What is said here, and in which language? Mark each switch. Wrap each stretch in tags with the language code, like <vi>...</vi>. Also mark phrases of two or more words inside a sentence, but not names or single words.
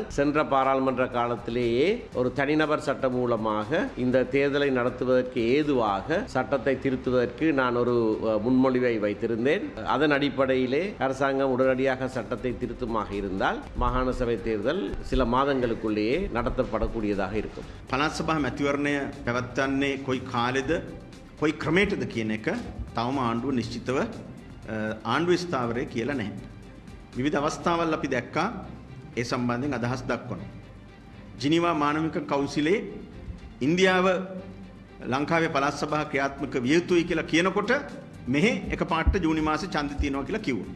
<ta>சென்ற பாராளுமன்ற காலத்திலேயே ஒரு தனிநபர் சட்டம் மூலமாக இந்த தேர்தலை நடத்துவதற்கு ஏதுவாக சட்டத்தை திருத்துவதற்கு நான் ஒரு முன்மொழிவை வைத்திருந்தேன். அதன் அடிப்படையிலே அரசாங்கம் உடனடியாக சட்டத்தை திருத்துமாக இருந்தால் மாகாண சபை தேர்தல் சில மாதங்களுக்குள்ளேயே நடத்தப்படக்கூடியதாக இருக்கும்.</ta> <si>පළාත් සභා මැතිවරණය පැවැත්වන්නේ කොයි කාලෙද කොයි ක්‍රමයටද කියන එක තවම ආණ්ඩුව නිශ්චිතව ආණ්ඩුව ස්ථාවරය කියලා නැහැ. විවිධ අවස්ථාවල් අපි දැක්කා ඒ සම්බන්ධයෙන් අදහස් දක්වනවා. ජිනීවා මානවික කවුන්සිලේ ඉන්දියාව ලංකාවේ පළාත් සභා ක්‍රියාත්මක විය යුතුයි කියලා කියනකොට මෙහි එකපාරට ජූනි මාසේ ඡන්දෙ තියනවා කියලා කිව්වා.</si>